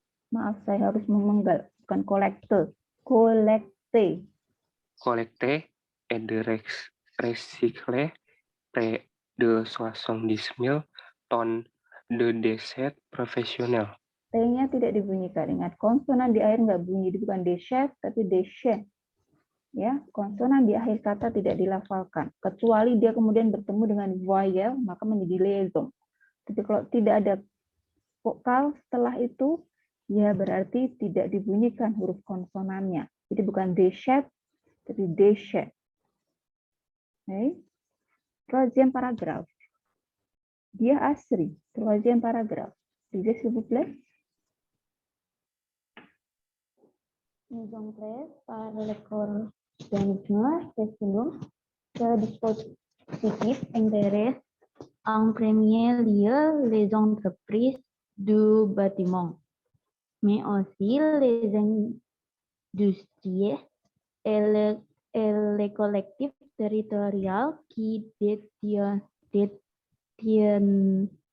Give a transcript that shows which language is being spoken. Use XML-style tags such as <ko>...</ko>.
<id>Maaf, saya harus memenggal, bukan kolektor.</id> <fr>Collecte. Collecter et de recycler près de 70 000 tonnes de déchets professionnels.</fr> <id>T-nya tidak dibunyikan. Ingat, konsonan di akhir nggak bunyi, bukan déchet, tapi déchet. Ya, konsonan di akhir kata tidak dilafalkan. Kecuali dia kemudian bertemu dengan voyelle, maka menjadi liaison. Tapi kalau tidak ada vokal setelah itu, ya berarti tidak dibunyikan huruf konsonannya. Jadi bukan déchet, tapi déchet.</id> <fr>Okay. Troisième paragraphe. Dia asri. Troisième paragraphe. Lisez s'il vous plaît. Nous entrons par l'organisme précédent ce dispositif intéresse en premier lieu les entreprises du bâtiment, mais aussi les industries et les collectifs territoriaux qui détiennent</fr>